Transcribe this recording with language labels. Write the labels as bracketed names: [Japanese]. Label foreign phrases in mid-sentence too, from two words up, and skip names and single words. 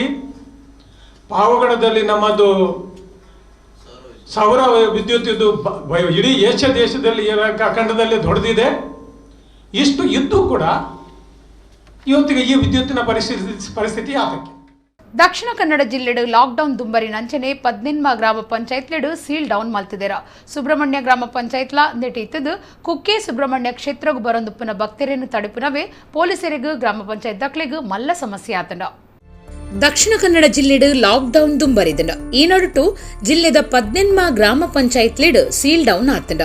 [Kannada] ಪಾವಗಡದಲ್ಲಿ ನಮ್ಮದು ಸೌರ ವಿದ್ಯುತ್ ಇಡೀ ಏಷ್ಯಾ ದೇಶದಲ್ಲಿ ಖಂಡದಲ್ಲಿ ದೊಡ್ಡದಿದೆ. ಇಷ್ಟು ಇದ್ದು ಕೂಡ ಇವತ್ತಿಗೆ ಈ ವಿದ್ಯುತ್ತಿನ ಪರಿಸ್ಥಿತಿ ಯಾತಕ್ಕೆ? [Tulu] ದಕ್ಷಿಣ ಕನ್ನಡ ಜಿಲ್ಲೆಡು ಲಾಕ್ಡೌನ್ ದುಂಬರಿನಂಚನೆ 18 ಗ್ರಾಮ ಪಂಚಾಯತ್ಲೆಡು [English] seal down [Tulu] ಮಲ್ತಿದೇರ. ಸುಬ್ರಹ್ಮಣ್ಯ ಗ್ರಾಮ ಪಂಚಾಯತ್ಲ ನೆಟ್ಟಿತ್ತದು ಕುಕ್ಕೆ ಸುಬ್ರಹ್ಮಣ್ಯ ಕ್ಷೇತ್ರಗೂ ಬರೊಂದುಪ್ಪುನ ಭಕ್ತರನ್ನು ತಡೆಪುನವೇ ಪೊಲೀಸರಿಗೂ ಗ್ರಾಮ ಪಂಚಾಯತ್ ದಕ್ಲೆಗೂ ಮಲ್ಲ ಸಮಸ್ಯೆ ಆತಂಡ. ದಕ್ಷಿಣ ಕನ್ನಡ ಜಿಲ್ಲೆಡು ಲಾಕ್ಡೌನ್ ದುಂಬರಿದನ. ಈ ನಡುಟು ಜಿಲ್ಲೆದ 18 ಗ್ರಾಮ ಪಂಚಾಯತ್ಲೆಡು [English] seal down [Tulu] ಆತಂಡ.